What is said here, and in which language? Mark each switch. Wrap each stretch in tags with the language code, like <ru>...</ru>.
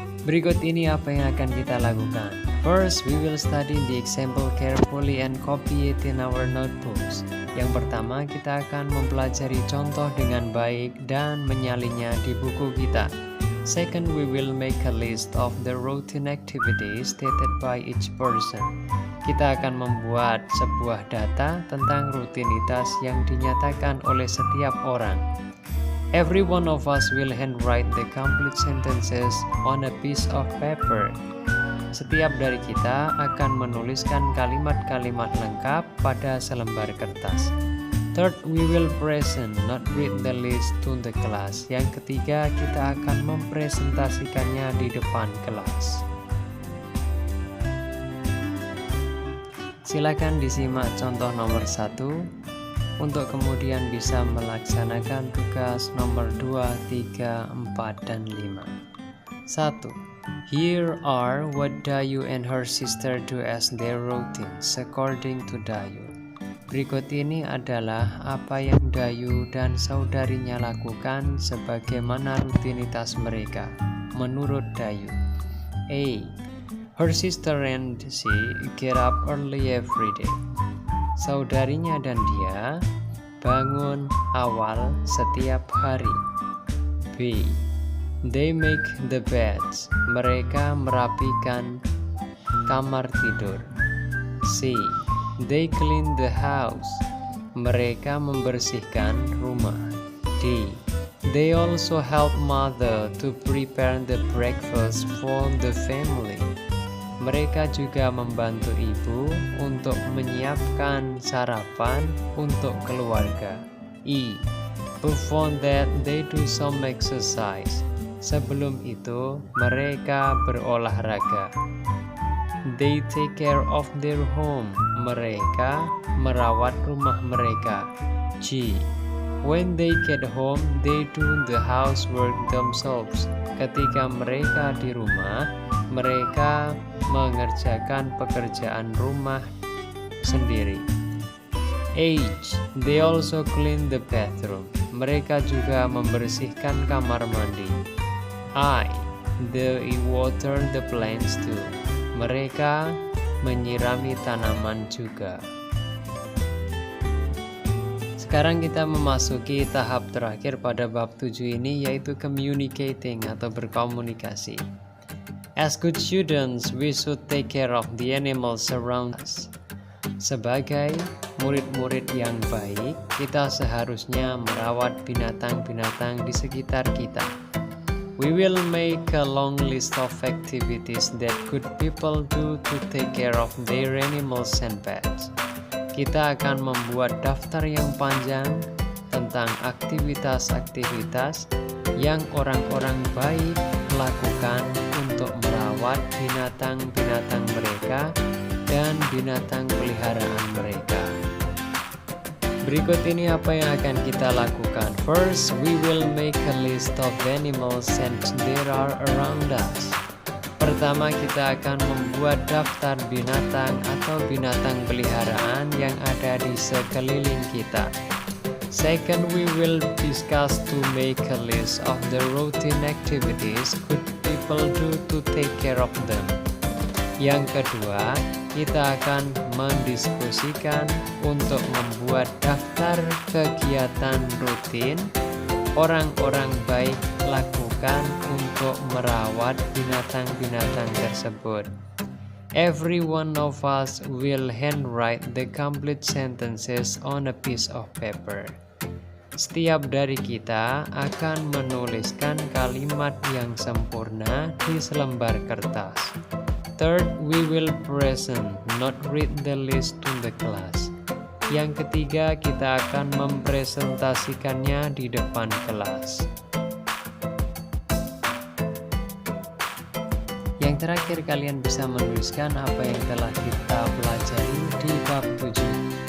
<id>Berikut ini apa yang akan kita lakukan.</id> <en>First, we will study the example carefully and copy it in our notebooks.</en> <id>Yang pertama, kita akan mempelajari contoh dengan baik dan menyalinnya di buku kita.</id> <en>Second, we will make a list of the routine activities stated by each person.</en> <id>Kita akan membuat sebuah data tentang rutinitas yang dinyatakan oleh setiap orang.</id> <en>Every one of us will handwrite the complete sentences on a piece of paper.</en> <id>Setiap dari kita akan menuliskan kalimat-kalimat lengkap pada selembar kertas.</id> <en>Third, we will present, not read the list to the class.</en> <id>Yang ketiga, kita akan mempresentasikannya di depan kelas. Silakan disimak contoh nomor 1 untuk kemudian bisa melaksanakan tugas nomor 2, 3, 4, dan 5. 1.</id> <en>Here are what Dayu and her sister do as their routines according to Dayu.</en> <id>Berikut ini adalah apa yang Dayu dan saudarinya lakukan sebagaimana rutinitas mereka menurut Dayu. A.</id> <en>Her sister and she get up early every day.</en> <id>Saudarinya dan dia bangun awal setiap hari. B.</id> <en>They make the beds.</en> <id>Mereka merapikan kamar tidur.</id> <en>C. They clean the house.</en> <id>Mereka membersihkan rumah. D.</id> <en>They also help mother to prepare the breakfast for the family.</en> <id>Mereka juga membantu ibu untuk menyiapkan sarapan untuk keluarga. E.</id> <en>Before that, they do some exercise.</en> <id>Sebelum itu, mereka berolahraga.</id> <en>They take care of their home.</en> <id>Mereka merawat rumah mereka.</id> <en>G. When they get home, they do the housework themselves.</en> <id>Ketika mereka di rumah, mereka mengerjakan pekerjaan rumah sendiri. H.</id> <en>They also clean the bathroom.</en> <id>Mereka juga membersihkan kamar mandi.</id> <en>I. They water the plants too.</en> <id>Mereka menyirami tanaman juga. Sekarang kita memasuki tahap terakhir pada bab 7 ini, yaitu communicating atau berkomunikasi.</id> <en>As good students, we should take care of the animals around us.</en> <id>Sebagai murid-murid yang baik, kita seharusnya merawat binatang-binatang di sekitar kita.</id> <en>We will make a long list of activities that good people do to take care of their animals and pets.</en> <id>Kita akan membuat daftar yang panjang tentang aktivitas-aktivitas yang orang-orang baik lakukan untuk merawat binatang-binatang mereka dan binatang peliharaan mereka. Berikut ini apa yang akan kita lakukan.</id> <en>First, we will make a list of animals and there are around us.</en> <id>Pertama, kita akan membuat daftar binatang atau binatang peliharaan yang ada di sekeliling kita.</id> <en>Second, we will discuss to make a list of the routine activities good people do to take care of them.</en> <id>Yang kedua, kita akan mendiskusikan untuk membuat daftar kegiatan rutin orang-orang baik lakukan untuk merawat binatang-binatang tersebut.</id> <en>Every one of us will handwrite the complete sentences on a piece of paper.</en> <id>Setiap dari kita akan menuliskan kalimat yang sempurna di selembar kertas.</id> <en>Third, we will present, not read the list to the class.</en> <id>Yang ketiga, kita akan mempresentasikannya di depan kelas. Yang terakhir, kalian bisa menuliskan apa yang telah kita pelajari di bab 7</id>